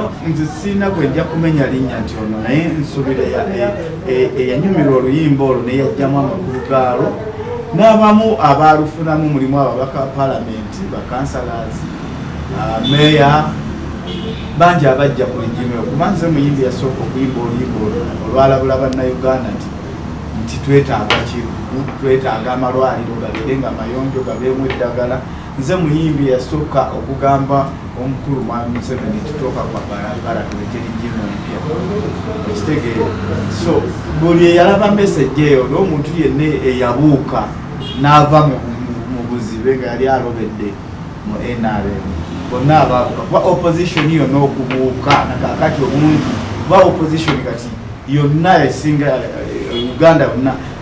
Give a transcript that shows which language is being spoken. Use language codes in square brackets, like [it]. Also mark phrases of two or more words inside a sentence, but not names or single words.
[lg] nze sirina gwe njja kumenya linnya nti ono naye nsubira eyanyumira oluyimba olwo neyajjamu amakulu gaalo n'abamu abaalufunamu mulimu ababaka palamenti bakansalas meya bangi abajja ku lijimiro kuba nze muyimbi yasooka okuyimba oluyimba olwalabula bannayuganda nti twetaaga kirugu twetaaga amalwaliro gabeere nga mayonjo gabeemu eddagala nze muyimbi yasooka okugamba omukulu mwami Museveni [sw] tutoka kwa barabara [lg] tulekera ejjimu empya ekitegeere so buli eyalaba message eyo n'omuntu yenna eyabuuka n'ava mu buzibe nga yali alobedde mu NRM bonna abaabuka kuba opposition yonna okubuuka nakakati omuntu kuba opposition kati yonna esinga Uganda yonna